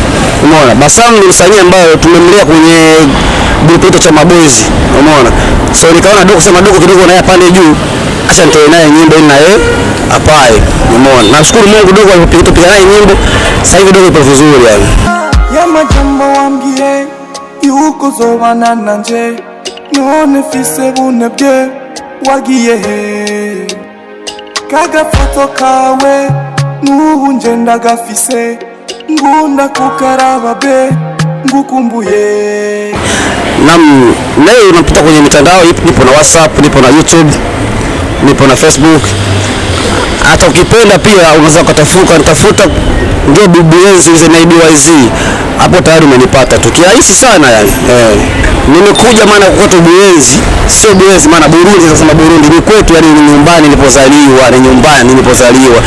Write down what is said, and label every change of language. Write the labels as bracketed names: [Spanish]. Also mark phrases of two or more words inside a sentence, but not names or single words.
[Swahili] Umeona? Basam ni msanii ambaye tumemlea kwenye group yetu chama boys. Umeona? So nikaona dogo kidogo na pande juu. Acha nitoe naye nyimbo na yeye apae. Umeona? Nashukuru Mungu dogo alipopiga naye nyimbo. Sasa hivi dogo ipo vizuri yani. [Rundi] Ya majambo wambie yuko zobana nanje none fise bunebye wagiye kaga foto kawe nubu nje ndagafise ngunda kukaraba be ngukumbuye. [Swahili] Leo unapita kwenye mitandao, nipo na WhatsApp, nipo na YouTube, nipo na Facebook. Hata ukipenda pia unaweza kutafuta ndio BBZ na IBYZ. Hapo tayari umenipata tu. Kirahisi sana yani. Nimekuja maana kwetu Buyenzi, sio Buyenzi maana Burundi, sasa Burundi ni kwetu yani, ni nyumbani nilipozaliwa.